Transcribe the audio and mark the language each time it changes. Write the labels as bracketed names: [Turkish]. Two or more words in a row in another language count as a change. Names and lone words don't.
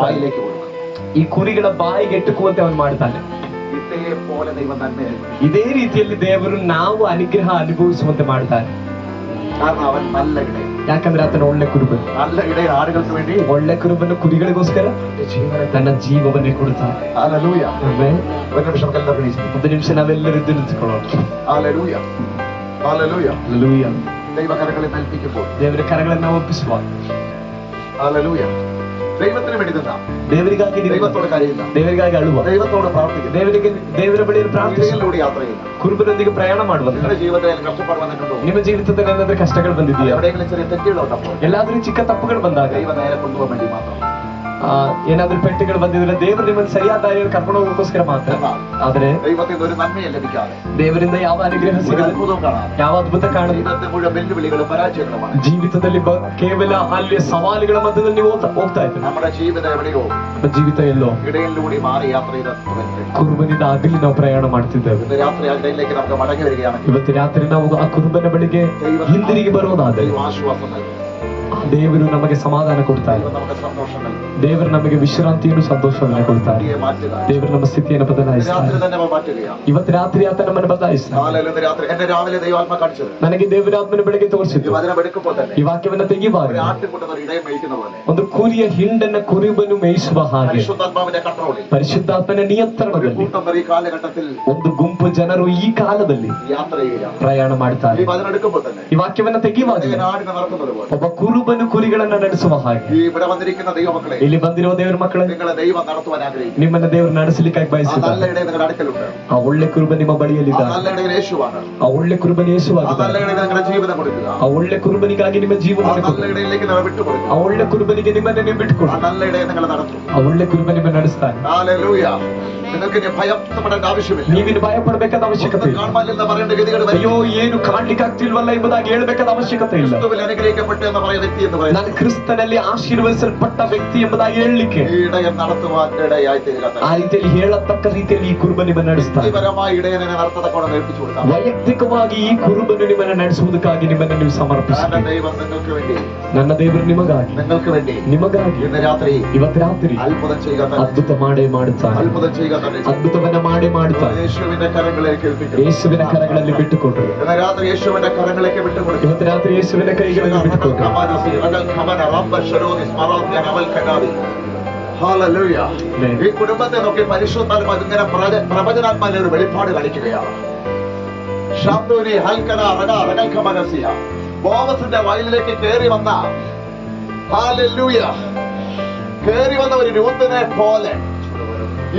[Malayalam] വായിലേക്ക് കൊടുക്കും. [Kannada] ಈ ಕುರಿಗಳ ಬಾಯಿಗೆ ಎಟ್ಟುಕುವಂತೆ ಅವನು ಮಾಡ್ತಾನೆ. [Malayalam] ഇതേപോലെ ദൈവം നന്മയായിരിക്കും. [Kannada] ಇದೇ ರೀತಿಯಲ್ಲಿ ದೇವರು ನಾವು ಅನುಗ್ರಹ ಅನುಭವಿಸುವಂತೆ ಮಾಡ್ತಾನೆ. [Malayalam] കാരണം അവൻ നല്ല ഇടയ. [Kannada] ಯಾಕಂದ್ರೆ ಆತನ ಒಳ್ಳೆ ಕುರುಬನು. [Malayalam] നല്ല ഇടയ ആടുകൾക്ക് വേണ്ടി [Kannada] ಒಳ್ಳೆ ಕುರುಬನು ಕುರಿಗಳಿಗೋಸ್ಕರ ತನ್ನ ಜೀವವನ್ನೇ ಕೊಡ್ತಾನೆ. [Malayalam] ഹല്ലേലൂയ. [Kannada] ಆಮೆನ್. [Malayalam] ഒരു നിമിഷം എല്ലാവരും എണീറ്റ്. [Kannada] ಒಂದು ನಿಮಿಷ ನಾವೆಲ್ಲರೂ ಎದ್ದು ನಿಂತುಕೊಳ್ಳೋಣ. [Malayalam] ഹല്ലേലൂയ. ഹല്ലേലൂയ. [Kannada] ಹಲ್ಲೆಲೂಯಾ. [Malayalam] ദൈവകരങ്ങളെ നൽകിക്കുമ്പോൾ [Kannada] ದೇವರ ಕರಗಳನ್ನು ಒಪ್ಪಿಸುವ. [Malayalam] ഹല്ലേലൂയ. ದೈವത്തിന് വേണ്ടി നിന്ന, [Kannada] ದೇವರಿಗಾಗಿ [Malayalam] ദൈവത്തോട് കരയുന്ന, [Kannada] ದೇವರಿಗಾಗಿ ಅಳುವ, [Malayalam] ദൈവത്തോട് പ്രാർത്ഥിക്കുന്ന, [Kannada] ದೇವರ ಬಳಿಯಲ್ಲಿ ಪ್ರಾರ್ಥಿಸಿ [Malayalam] ഇതിലൂടെ യാത്ര ചെയ്യുന്ന, [Kannada] ಕುರುಬನೊಂದಿಗೆ ಪ್ರಯಾಣ ಮಾಡುವ, [Malayalam] നിങ്ങളുടെ ജീവിതത്തിൽ കഷ്ടപ്പാട് വന്നിട്ടുണ്ടോ? [Kannada] ನಿಮ್ಮ ಜೀವಿತದಲ್ಲಿ ಏನಾದ್ರೂ ಕಷ್ಟಗಳು ಬಂದಿದೆಯಾ? [Malayalam] എവിടെയെങ്കിലും ചെറിയ തെറ്റുകളുണ്ടപ്പോൾ [Kannada] ಎಲ್ಲಾದ್ರೂ ಚಿಕ್ಕ ತಪ್ಪುಗಳು ಬಂದಾಗ, [Malayalam] ദൈവം നേരെ കൊണ്ടുപോകാൻ വേണ്ടി മാത്രം. [Kannada] ಏನಾದ್ರೂ ಪೆಟ್ಟುಗಳು ಬಂದಿದ್ರೆ ದೇವರು ನಿಮ್ಮನ್ನು ಸರಿಯಾದ ದಾರಿಯಲ್ಲಿ ಕರ್ಕೊಂಡು ಹೋಗೋಸ್ಕರ ಮಾತ್ರ. ಆದ್ರೆ [Malayalam] ദൈവത്തിൽ ഒരു നന്മയെ ലഭിക്കാതെ, [Kannada] ದೇವರಿಂದ ಯಾವ ಅನುಗ್ರಹ [Malayalam] ഒരു [Kannada] ಸಿಗಲ್ಲ, [Malayalam] അത്ഭുതവും കാണാതെ, [Kannada] ಯಾವ ಅದ್ಭುತ ಕಾಣಲ್ಲ. [Malayalam] ജീവിതത്തിൽ മുഴുവൻ വെല്ലുവിളികളും പരാജയങ്ങളുമാണ്. [Kannada] ಜೀವಿತದಲ್ಲಿ ಕೇವಲ ಅಲ್ಲಿ ಸವಾಲುಗಳ ಮಧ್ಯದಲ್ಲಿ ನೀವು ಹೋಗ್ತಾ ಇದ್ದೀರಿ. [Malayalam] നമ്മുടെ ജീവിതം എവിടെയോ [Kannada] ನಮ್ಮ ಜೀವಿತ ಎಲ್ಲೋ [Malayalam] ഇടയിലൂടെ മാറി യാത്ര ചെയ്ത് [Kannada] ಕುರುಬನಿಂದ ಅಗಲಿ ನಾವು ಪ್ರಯಾಣ ಮಾಡ್ತಿದ್ದೇವೆ. [Malayalam] ഇന്ന് രാത്രി ആ ഇടയിലേക്ക് നമുക്ക് മടങ്ങി വരികയാണെങ്കിൽ [Kannada] ಇವತ್ತು ರಾತ್ರಿ ನಾವು ಆ ಕುರುಬನ ಬಳಿಗೆ ಹಿಂದಿರುಗಿ ಬರೋದಾದ್ರೆ [Malayalam] ദൈവം ആശ്വാസം നൽകും, [Kannada] ದೇವರು ನಮಗೆ ಸಮಾಧಾನ ಕೊಡ್ತಾರೆ, [Malayalam] ദൈവം നമുക്ക് സന്തോഷം നൽകും. [Kannada] ದೇವರು ನಮಗೆ ವಿಶ್ರಾಂತಿಯನ್ನು ಸಂತೋಷವನ್ನು ಕೊಡ್ತಾರೆ, [Malayalam] ಸ್ಥಿತಿയെ മാറ്റുക. [Kannada] ದೇವರು ನಮ್ಮ ಸ್ಥಿತಿಯನ್ನು ಬದಲಾಯಿಸ್ತಾರೆ. [Malayalam] രാത്രി തന്നെ മാറ്റുകയാണ്. [Kannada] ಇವತ್ತು ರಾತ್ರಿ ಆತ ನಮ್ಮನ್ನು ಬದಲಾಯಿಸ್ತಾರೆ. [Malayalam] കാലത്ത് രാത്രി എന്നെ രാവിലെ ദൈവാത്മ കാണിച്ചത്, [Kannada] ನನಗೆ ದೇವರಾತ್ಮನ ಬೆಳಗ್ಗೆ [Malayalam] ഈ [Kannada] ತೋರಿಸಿದ್ದು, [Malayalam] വചനം എടുക്കുമ്പോൾ തന്നെ [Kannada] ಈ ವಾಕ್ಯವನ್ನ ತೆಗಿಬಾರ [Malayalam] ഒരു ആട്ടിൻകൂട്ടം ഒരു ഇടയം മേയ്ക്കുന്ന പോലെ [Kannada] ಒಂದು ಕುರಿಯ ಹಿಂಡನ್ನ ಕುರುಬನು ಮೇಯಿಸುವ ಹಾಗೆ [Malayalam] പരിശുദ്ധാത്മാവിന്റെ കൺട്രോളിൽ [Kannada] ಪರಿಶುದ್ಧಾತ್ಮನ [Malayalam] ഒരു [Kannada] ನಿಯಂತ್ರಣದಲ್ಲಿ [Malayalam] കൂട്ടം പേർ ഈ കാലഘട്ടത്തിൽ [Kannada] ಒಂದು ಗುಂಪು ಜನರು ಈ ಕಾಲದಲ್ಲಿ [Malayalam] യാത്ര ചെയ്യുകയാണ്. [Kannada] ಪ್ರಯಾಣ ಮಾಡ್ತಾರೆ. [Malayalam] ഈ വചനം എടുക്കുമ്പോൾ തന്നെ [Kannada] ಈ ವಾಕ್ಯವನ್ನ ತೆಗಿಬಾರ [Malayalam] ഇങ്ങനെ ആടിനെ നടക്കുന്നത് പോലെ [Kannada] ಒಬ್ಬ ಕುರುಬನು ಕುರಿಗಳನ್ನ ನಡೆಸುವ ಹಾಗೆ [Malayalam] ഈ ഇവിടെ വന്നിരിക്കുന്ന ദൈവമക്കളെ [Kannada] ಇಲ್ಲಿ ಬಂದಿರುವ ದೇವರ ಮಕ್ಕಳೇ, [Malayalam] നിങ്ങളെ ദൈവം നടത്തുവാൻ ആഗ്രഹിക്കുന്നു. [Kannada] ನಿಮ್ಮನ್ನ ದೇವರು ನಡೆಸಲಿಕ್ಕಾಗಿ [Malayalam] ആ നല്ല [Kannada] ಬಯಸಿದ್ದಾರೆ. [Malayalam] ഇടയിൽ നിങ്ങളുടെ അടുക്കലുണ്ട്. [Kannada] ಆ ಒಳ್ಳೆ ಕುರುಬ ನಿಮ್ಮ [Malayalam] ആ [Kannada] ಬಳಿಯಲ್ಲಿದ್ದಾರೆ. [Malayalam] നല്ല ഇടയിൽ യേശുവാണ്. [Kannada] ಆ ಒಳ್ಳೆ ಕುರುಬನ [Malayalam] ആ [Kannada] ಯೇಸುವಾಗಿದ್ದಾರೆ. [Malayalam] നല്ല ഇടയിൽ നിങ്ങളുടെ ജീവിതം കൊടുക്കുക. [Kannada] ಆ ಒಳ್ಳೆ ಕುರುಬನಿಗಾಗಿ ನಿಮ್ಮ [Malayalam] ആ [Kannada] ಜೀವನ [Malayalam] നല്ല ഇടയിലേക്ക് നിങ്ങൾ വിട്ടുകൊടുക്കുക. [Kannada] ಆ ಒಳ್ಳೆ ಕುರುಬನಿಗೆ ನಿಮ್ಮನ್ನ ನೀವು [Malayalam] ആ [Kannada] ಬಿಟ್ಟುಕೊಡಿ. [Malayalam] നല്ല ഇടയിൽ നിങ്ങൾ നടത്തും. [Kannada] ಆ ಒಳ್ಳೆ ಕುರುಬ ನಿಮ್ಮ ನಡೆಸ್ತಾನೆ. [Malayalam] ഹല്ലേലൂയ. നിങ്ങൾക്ക് ഇനി ഭയപ്പെടേണ്ട ആവശ്യമില്ല. [Kannada] ನೀವಿನ್ನು ಭಯಪಡಬೇಕಾದ ಅವಶ್ಯಕತೆ [Malayalam] ഒന്നും [Kannada] ಇಲ್ಲ. [Malayalam] കാണുവാനില്ലെന്ന് പറയേണ്ട ഗതികേട് വരും. [Kannada] ಅಯ್ಯೋ ಏನು ಕಾಣ್ಲಿಕ್ಕೆ ಆಗ್ತಿಲ್ವಲ್ಲ ಎಂಬುದಾಗಿ ಹೇಳ್ಬೇಕಾದ ಅವಶ್ಯಕತೆ ಇಲ್ಲ. [Malayalam] ക്രിസ്തുവിൽ അനുഗ്രഹിക്കപ്പെട്ടു എന്ന് പറയുന്ന വ്യക്തി എന്ന് പറയുന്നത് [Kannada] ನಾನು ಕ್ರಿಸ್ತನಲ್ಲಿ ಆಶೀರ್ವದಿಸಲ್ಪಟ್ಟ ವ್ಯಕ್ತಿ ಎಂಬುದಾಗಿ ಹೇಳಲಿಕ್ಕೆ [Malayalam] ഈ ഇടയൻ നടത്തുവാൻ ഇടയായി തീരുക. [Kannada] ಆ ರೀತಿಯಲ್ಲಿ ಹೇಳತಕ್ಕ ರೀತಿಯಲ್ಲಿ ಈ ಕುರುಬ ನಿಮ್ಮನ್ನು ನಡೆಸ್ತಾನೆ. [Malayalam] വ്യക്തിപരമായി ഇടയനെ നടത്തതക്കോണം ഏൽപ്പിച്ചു കൊടുക്കാം. [Kannada] ವೈಯಕ್ತಿಕವಾಗಿ ಈ ಕುರುಬನು ನಿಮ್ಮನ್ನು ನಡೆಸುವುದಕ್ಕಾಗಿ ನಿಮ್ಮನ್ನು ನೀವು ಸಮರ್ಪಿಸಿ. [Malayalam] കാരണം ദൈവം നിങ്ങൾക്ക് വേണ്ടി, [Kannada] ನನ್ನ ದೇವರು ನಿಮಗಾಗಿ [Malayalam] നിങ്ങൾക്ക് വേണ്ടി [Kannada] ನಿಮಗಾಗಿ [Malayalam] ഇന്ന് രാത്രി [Kannada] ಇವತ್ತು ರಾತ್ರಿ [Malayalam] അത്ഭുതം ചെയ്യുക തന്നെ, [Kannada] ಅದ್ಭುತ ಮಾಡೇ ಮಾಡುತ್ತಾನೆ. [Malayalam] അത്ഭുതം ചെയ്യുക തന്നെ. [Kannada] ಅದ್ಭುತವನ್ನ ಮಾಡೇ ಮಾಡುತ್ತಾನೆ. [Malayalam] യേശുവിന്റെ കരങ്ങളിലേക്ക് ഏൽപ്പിക്കുക. [Kannada] ಯೇಸುವಿನ ಕರಗಳಲ್ಲಿ ಬಿಟ್ಟುಕೊಟ್ರು. [Malayalam] ഇന്ന് രാത്രി യേശുവിന്റെ കരങ്ങളിലേക്ക് വിട്ടുകൊടുക്കുക. [Kannada] ಇವತ್ತು ರಾತ್ರಿ ಯೇಸುವಿನ ಕೈಗಳಲ್ಲಿ ಬಿಟ್ಟುಕೊಟ್ರು. [Malayalam] ഹല്ലേലൂയ. ഈ കുടുംബത്തെ നോക്കി പരിശുദ്ധാത്മാവ് ഇങ്ങനെ പ്രവചനാത്മാവിന്റെ ഒരു വെളിപ്പാട് കളിക്കുകയാണ്. ശബ്ദൂരി ഹൽക്കന റഗ റഗൽഖമനസിയ ബോവസിന്റെ വയലിലേക്ക് കയറി വന്ന, ഹല്ലേലൂയ, കയറി വന്ന ഒരു രൂത്തിനെ പോലെ ഈ